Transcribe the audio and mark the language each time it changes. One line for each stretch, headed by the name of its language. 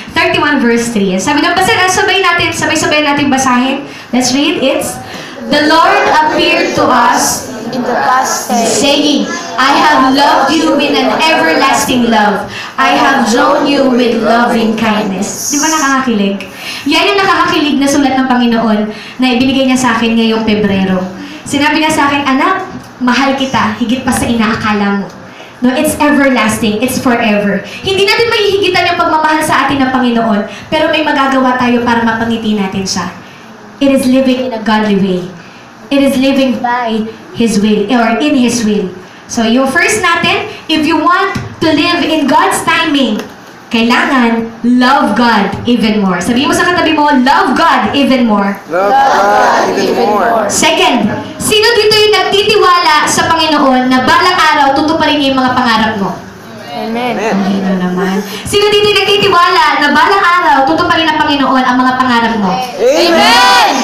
Filipino: 31 verse 3. Sabi doon, sabay natin basahin.
English: Let's read. It's, the Lord appeared to us In the past tense. saying, I have loved you with an everlasting love. I have drawn you with loving kindness.
Filipino: Di ba nakakakilig? Yan yung nakakakilig na sulat ng Panginoon na ibinigay niya sa akin ngayong Pebrero. Sinabi niya sa akin, anak, mahal kita, higit pa sa inaakala mo.
English: No, it's everlasting. It's forever.
Filipino: Hindi natin mahihigitan yung pagmamahal sa atin ng Panginoon, pero may magagawa tayo para mapangiti natin siya.
English: It is living in a godly way. It is living by His will, or in His will. So, yung first natin, if you want to live in God's timing, kailangan love God even more.
Filipino: Sabihin mo sa katabi mo,
English: love God even more. Love God even more.
Filipino: Second, sino dito yung nagtitiwala sa Panginoon na balang araw tutuparin niya yung mga pangarap mo? Amen. Ano naman? Sino dito yung nagtitiwala na balang araw tutuparin ng Panginoon ang mga pangarap mo? Amen.